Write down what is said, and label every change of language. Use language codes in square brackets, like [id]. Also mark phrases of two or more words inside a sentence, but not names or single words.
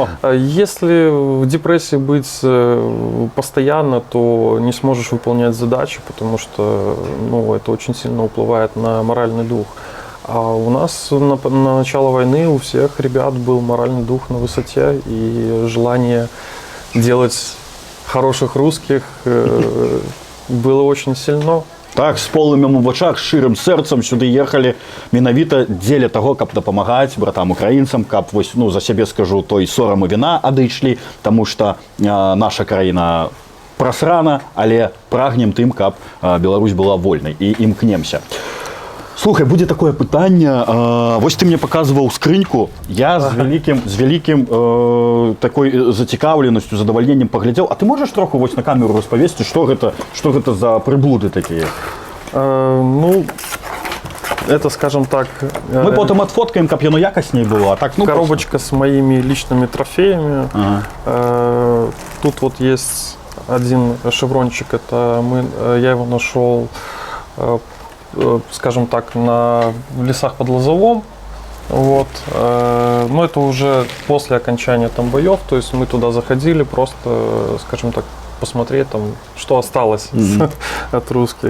[ru] Если в депрессии быть постоянно, то не сможешь выполнять задачи, потому что это очень сильно уплывает на моральный дух. А у нас на начало войны у всех ребят был моральный дух на высоте и желание делать хороших русских было очень сильно. Так, [be] з полымем у вачах, з шчырым сэрцам сюды ехалі менавіта дзеля таго, каб дапамагаць братам украінцам, каб вось, за сябе скажу, той сорам і віна адышлі, таму што наша краіна прасрана, але прагнем тым, каб Беларусь была вольнай і імкнемся. Слухай, будзе такое пытанне. Вось ты мне паказваў скрыньку. Я з вялікім такой зацікаўленасцю, задавальненнем паглядзеў. А ты можаш троху вось на камеру распавесці, што гэта за прыблуды такія? [ru] Это, скажем так... Мы потом отфоткаем, [be] каб яно якасней было. [ru] А так, коробочка с моими личными трофеями. Тут вот есть один шеврончик. Я его нашел, скажем так, в лесах под Лозовом. Вот. Но это уже после окончания там боев, то есть мы туда заходили просто, скажем так, посмотреть там, что осталось от русских.